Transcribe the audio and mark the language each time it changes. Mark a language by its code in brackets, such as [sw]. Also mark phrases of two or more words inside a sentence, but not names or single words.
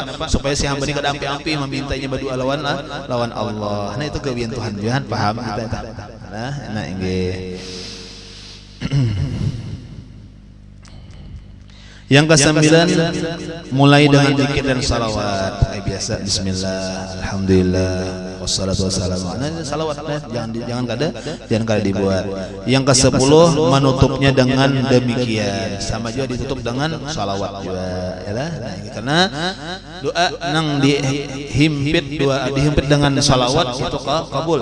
[bjn] Supaya si hamba ini kada ampi-ampi memintainya berdoa lawan Allah. Nah itu gawian Tuhan, jangan paham kita. Nah inggih. Yang ke-9 mulai dengan zikir dan salawat. [ar] Biasa بسم الله، الحمد لله، والصلاة والسلام. [bjn] Nah, salawat jangan kada dibuat. Yang ke-10 menutupnya dengan demikian. Sama juga ditutup dengan salawat juga, yalah. Nah, karena doa nang dihimpit dengan salawat itu kabul.